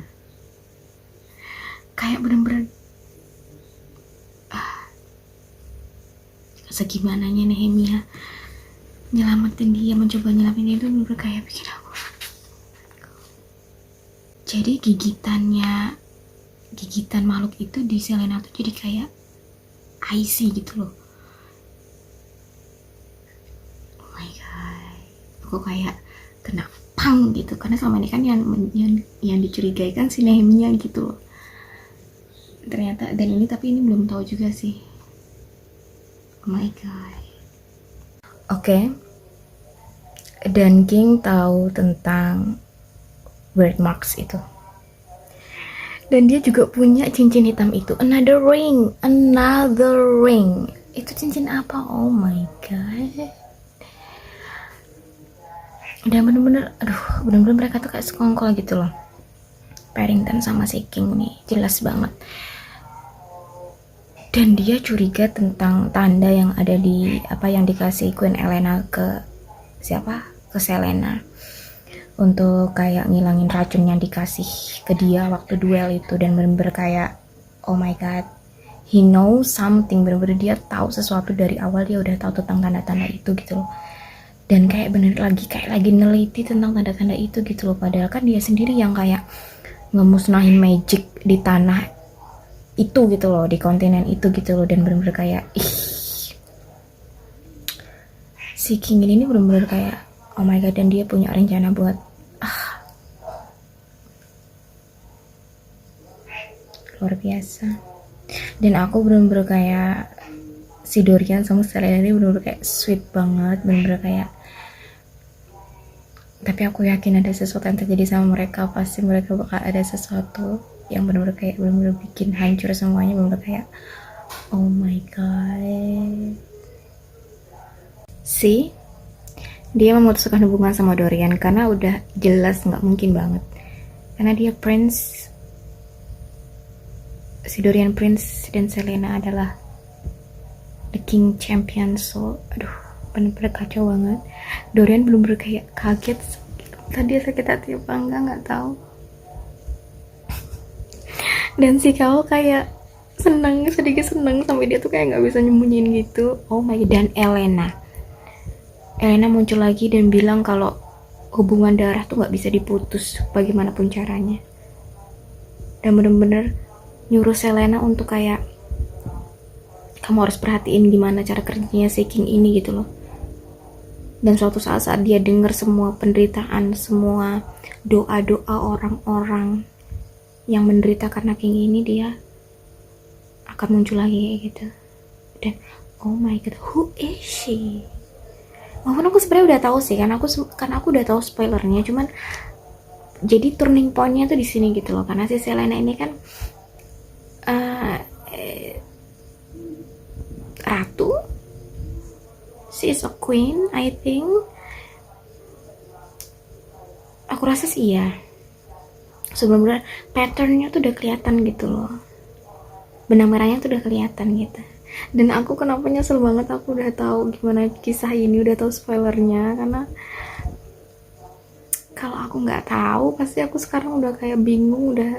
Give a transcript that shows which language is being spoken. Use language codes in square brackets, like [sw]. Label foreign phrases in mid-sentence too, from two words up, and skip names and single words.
[id] Kayak bener-bener segimananya Nehemia nyelamatin dia, mencoba nyelamatin dia, itu bener-bener kayak bikin aku. Jadi gigitan makhluk itu di Selena tuh jadi kayak icy gitu loh. [en] Oh my god, [id] aku kayak kena pang gitu, karena selama ini kan yang dicurigai kan si Nehemia gitu loh. Ternyata, dan ini tapi ini belum tahu juga sih. [en] Oh my god. [id] Oke. Dan King tahu tentang [en] word marks [id] itu. Dan dia juga punya cincin hitam itu. [en] Another ring. [id] Itu cincin apa? [en] Oh my god. [id] Dan bener-bener, bener-bener mereka tuh kayak sekongkol gitu loh. Paddington sama si King nih, jelas banget. Dan dia curiga tentang tanda yang ada di apa yang dikasih Queen Elena ke siapa? Ke Selena. Untuk kayak ngilangin racun yang dikasih ke dia waktu duel itu. Dan bener-bener kayak [en] oh my god, he know something, [id] bener-bener dia tahu sesuatu dari awal, dia udah tahu tentang tanda-tanda itu gitu loh. Dan kayak bener kayak lagi neliti tentang tanda-tanda itu gitu loh. Padahal kan dia sendiri yang kayak ngemusnahin magic di tanah itu gitu loh, di kontinen itu gitu loh. Dan bener-bener kayak si King ini bener-bener kayak [en] oh my god. [id] Dan dia punya rencana buat luar biasa. Dan aku bener-bener kayak si Dorian sama Selena ini bener-bener kayak sweet banget, bener-bener kayak, tapi aku yakin ada sesuatu yang terjadi sama mereka. Pasti mereka bakal ada sesuatu yang bener-bener kayak bener-bener bikin hancur semuanya. Bener-bener kayak [en] oh my god. [id] Dia memutuskan hubungan sama Dorian karena udah jelas nggak mungkin banget, karena dia prince, si Dorian prince dan Selena adalah [en] the king champion. [id] So bener-bener kacau banget. Dorian bener-bener kayak kaget, tadi sakit hati apa enggak nggak tahu. Dan si kau kayak sedikit seneng sampai dia tuh kayak nggak bisa nyembunyiin gitu. [en] Oh my god. [id] Dan Elena muncul lagi dan bilang kalau hubungan darah tuh nggak bisa diputus bagaimanapun caranya. Dan bener-bener nyuruh Selena untuk kayak kamu harus perhatiin gimana cara kerjanya si King ini gitu loh. Dan suatu saat dia dengar semua penderitaan, semua doa-doa orang-orang yang menderita karena kayak gini, dia akan muncul lagi kayak gitu. [en] Dan oh my god, who is she? [id] Walaupun aku sebenarnya udah tahu sih, kan aku udah tahu spoilernya, cuman jadi [en] turning pointnya [id] tuh di sini gitu loh, karena si Selena ini kan ratu, [en] she is a queen, I think. [id] Aku rasa sih iya. Sebelum patternnya tuh udah kelihatan gitu loh, benang merahnya tuh udah kelihatan gitu. Dan aku kenapa nyesel banget, aku udah tahu gimana kisah ini, udah tahu spoilernya, karena kalau aku nggak tahu pasti aku sekarang udah kayak bingung udah.